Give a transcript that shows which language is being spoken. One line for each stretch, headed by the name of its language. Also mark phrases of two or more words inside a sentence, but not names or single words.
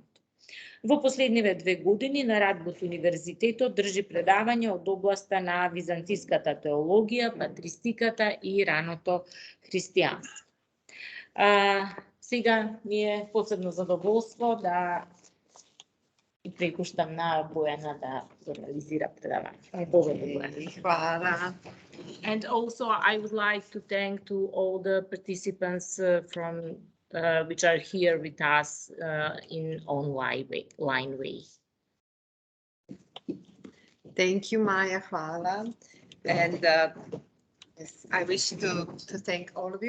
Macedonian: Во последниве 2 години на Радбут Универзитетот држи предавање од областа на византиската теологија, патристиката и раното христијанство. Сега ми е посебно задоволство да и препуштам на Бојана да реализира предавање. Хвала.
English: And also I would like to thank to all the participants from which are here with us in online way. Thank you, Maja. Hvala. And yes, I wish to thank all of you.